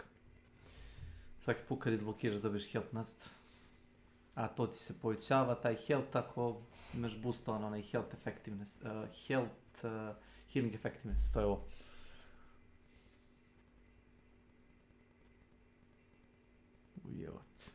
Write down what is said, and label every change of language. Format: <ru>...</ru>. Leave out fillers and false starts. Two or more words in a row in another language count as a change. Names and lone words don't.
<hr>Svaki put kad izblokiraš dobiješ health nazad. A to ti se povećava, taj health ako imaš boostovan onaj</hr> <en>health effectiveness. Healing effectiveness,</en> <hr>to je ovo. Ujevot.</hr>